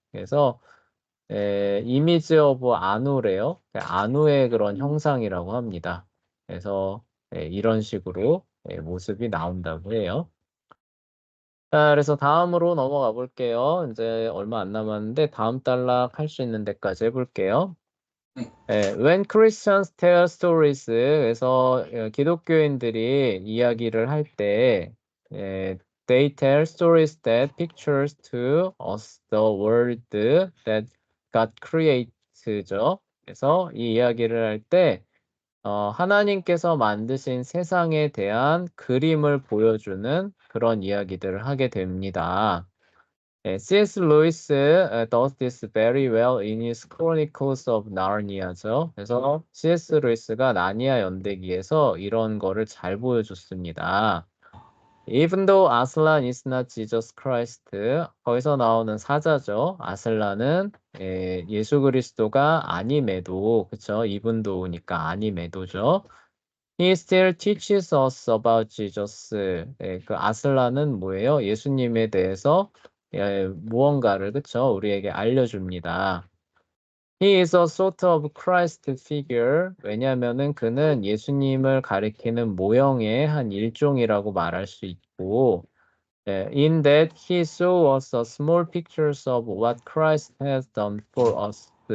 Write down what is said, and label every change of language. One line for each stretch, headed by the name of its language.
Korean: 그래서 이미지 오브 아누래요. 아누의 그런 형상이라고 합니다. 그래서 이런 식으로 모습이 나온다고 해요. 자, 그래서 다음으로 넘어가 볼게요. 이제 얼마 안 남았는데 다음 단락 할 수 있는 데까지 해볼게요.
English: When Christians tell stories,
Korean: 그래서 기독교인들이 이야기를 할 때,
English: they tell stories that pictures to us the world that God create 죠.
Korean: 그래서 이 이야기를 할 때, 하나님께서 만드신 세상에 대한 그림을 보여주는 그런 이야기들을 하게 됩니다.
English: C.S. Lewis does this very well in his Chronicles of Narnia죠.
Korean: 그래서 C.S. 루이스가 나니아 연대기에서 이런 거를 잘 보여줬습니다.
English: Even though Aslan is not Jesus Christ,
Korean: 거기서 나오는 사자죠. 아슬란은 예수 그리스도가 아님에도, 그쵸?
English: even though
Korean: 니까 아님에도죠.
English: He still teaches us about Jesus.
Korean: 그 아슬란은 뭐예요? 예수님에 대해서 무언가를 그쵸? 우리에게 알려줍니다.
English: He is a sort of Christ figure.
Korean: 왜냐하면은 그는 예수님을 가리키는 모형의 한 일종이라고 말할 수 있고,
English: in that he show us a small pictures of what Christ has done for us.